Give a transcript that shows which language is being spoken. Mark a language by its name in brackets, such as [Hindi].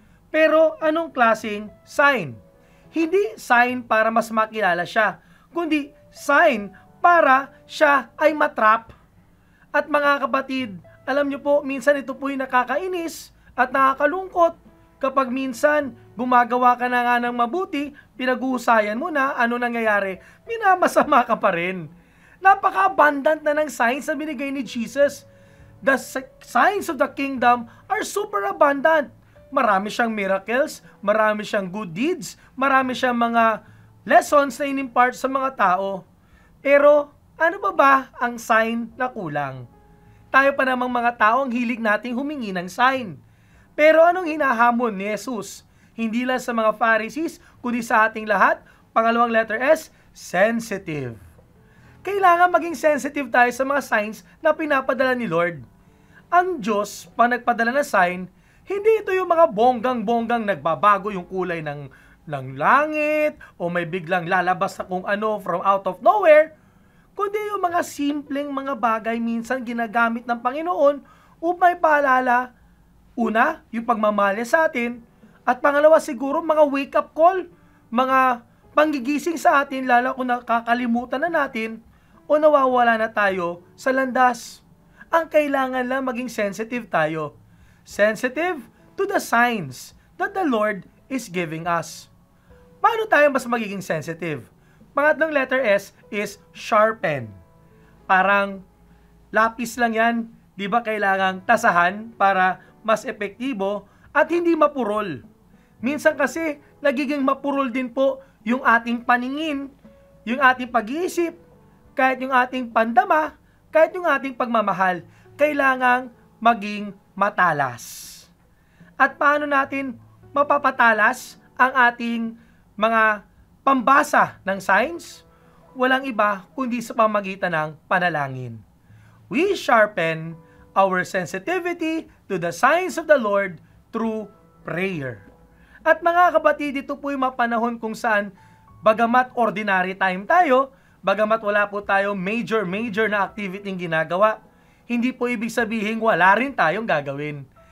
[Filipino] Pero anong klaseng sign? Hindi sign para mas makilala siya, kundi sign para siya ay matrap. At mga kapatid, alam niyo po, minsan ito po'y nakakainis at nakakalungkot kapag minsan gumagawa ka na nga ng mabuti, pinag-uusayan mo na, ano nangyayari, minamasama ka pa rin. Napaka-abundant na ng signs na binigay ni Jesus. [English] The signs of the kingdom are super abundant. [Filipino] Marami siyang miracles, marami siyang good deeds, marami siyang mga lessons na inimpart sa mga tao. Pero ano ba ang sign na kulang? Tayo pa namang mga tao ang hilig nating humingi ng sign. Pero anong hinahamon ni Jesus? Hindi lang sa mga Pharisees, kundi sa ating lahat. Pangalawang letter S, sensitive. Kailangan maging sensitive tayo sa mga signs na pinapadala ni Lord. Ang Diyos, pag nagpadala ng sign, hindi ito yung mga bonggang-bonggang nagbabago yung kulay ng langit o may biglang lalabas na kung ano [English] from out of nowhere, [Filipino] kundi yung mga simpleng mga bagay minsan ginagamit ng Panginoon upang ipaalala, una, yung pagmamahal sa atin, at pangalawa siguro mga wake-up call, mga panggigising sa atin, lalo kung nakakalimutan na natin o nawawala na tayo sa landas. Ang kailangan lang maging sensitive tayo. [English] Sensitive to the signs that the Lord is giving us. [Filipino] Paano tayo mas magiging sensitive? Pangatlong letter S is sharpen. Parang lapis lang yan, di ba kailangang tasahan para mas epektibo at hindi mapurol. Minsan kasi nagiging mapurol din po yung ating paningin, yung ating pag-iisip, kahit yung ating pandama, kahit yung ating pagmamahal, kailangang maging matalas. At paano natin mapapatalas ang ating mga pambasa ng signs? Walang iba kundi sa pamagitan ng panalangin. [English] We sharpen our sensitivity to the signs of the Lord through prayer. [Filipino] At mga kapatid, ito po yung mapanahon kung saan bagamat ordinary time tayo, bagamat wala po tayo major na activity ng ginagawa, hindi po ibig sabihin wala rin tayong gagawin.